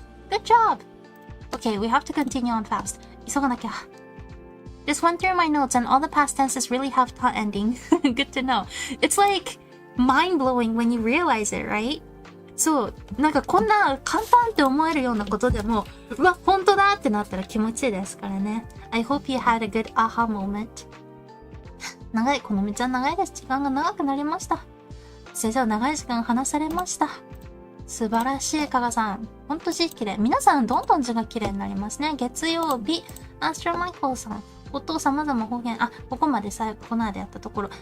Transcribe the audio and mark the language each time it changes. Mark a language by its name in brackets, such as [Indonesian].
[English] Good job!Okay, we have to continue on fast. [Japanese] 急がなきゃ。 [English] Just went through my notes and all the past tenses really have ta ending. Good to know. It's like mind-blowing when you realize it, right? [Japanese] そう。なんかこんな簡単って思えるようなことでも、うわ、本当だってなったら気持ちいいですからね。 [English] I hope you had a good aha moment. [Japanese] 長い。この道は長いです。時間が長くなりました。先生は長い時間話されました。素晴らしい、加賀さん。ほんと字綺麗。皆さん、どんどん字が綺麗になりますね。月曜日、アストロマイコーさん。音様々方言。あ、ここまで最後、この間やったところ。